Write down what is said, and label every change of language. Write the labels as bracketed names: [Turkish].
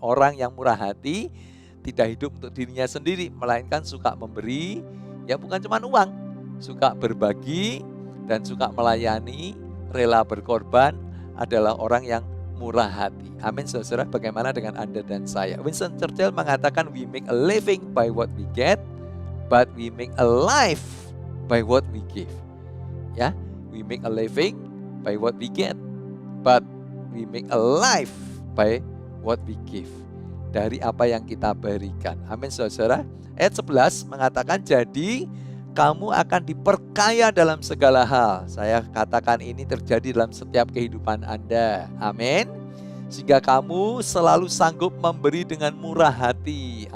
[Indonesian] Orang yang murah hati tidak hidup untuk dirinya sendiri, melainkan suka memberi, ya bukan cuma uang, suka berbagi dan suka melayani, rela berkorban, adalah orang yang murah hati. Amin saudara, bagaimana dengan Anda dan saya? [English] Winston Churchill mengatakan, we make a living by what we get, but we make a life by what we give. Ya, we make a living by what we get, but we make a life by what we give. [Indonesian] Dari apa yang kita berikan. Amin saudara. Ayat 11 mengatakan, jadi kamu akan diperkaya dalam segala hal. Saya katakan ini terjadi dalam setiap kehidupan Anda. Amin. Sehingga kamu selalu sanggup memberi dengan murah hati.